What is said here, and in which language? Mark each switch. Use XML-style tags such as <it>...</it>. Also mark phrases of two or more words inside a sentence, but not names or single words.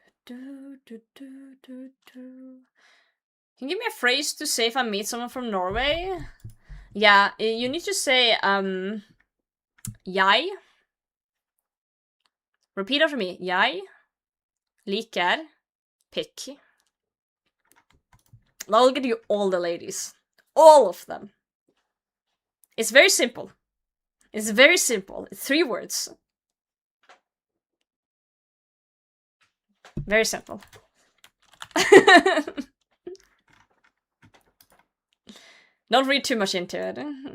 <en>Can you give me a phrase to say if I meet someone from Norway? Yeah, you need to say, jeg. Repeat after me.</en> <no>Jeg liker pikk.</no> <en>I'll get you all the ladies. All of them. It's very simple. It's very simple. It's 3 words. Very simple. Don't read too much into it.</en>